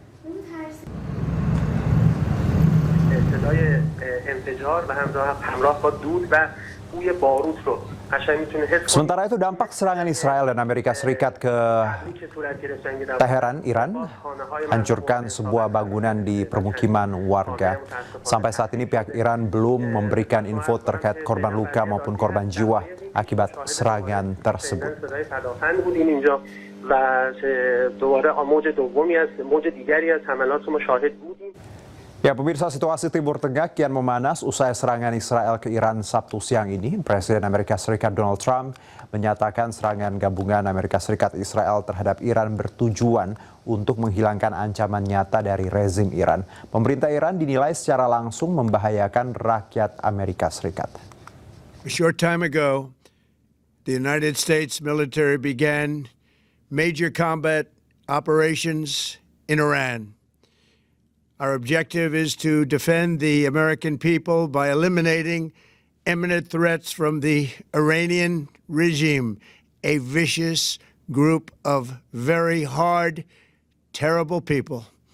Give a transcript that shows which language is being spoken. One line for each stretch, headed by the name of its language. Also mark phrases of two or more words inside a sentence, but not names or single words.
Indonesian: Sementara itu, dampak serangan Israel dan Amerika Serikat ke Teheran, Iran, hancurkan sebuah bangunan di permukiman warga. Sampai saat ini pihak Iran belum memberikan info terkait korban luka maupun korban jiwa akibat serangan tersebut.
Persian: و دوباره موج دومی از موج دیگری از حملات رو مشاهد بودیم.
Indonesian: Ya, pemirsa, situasi Timur Tengah kian memanas usai serangan Israel ke Iran Sabtu siang ini. Presiden Amerika Serikat Donald Trump menyatakan serangan gabungan Amerika Serikat Israel terhadap Iran bertujuan untuk menghilangkan ancaman nyata dari rezim Iran. Pemerintah Iran dinilai secara langsung membahayakan rakyat Amerika Serikat.
English: A short time ago, the United States military began major combat operations in Iran. Our objective is to defend the American people by eliminating imminent threats from the Iranian regime, a vicious group of very hard, terrible people.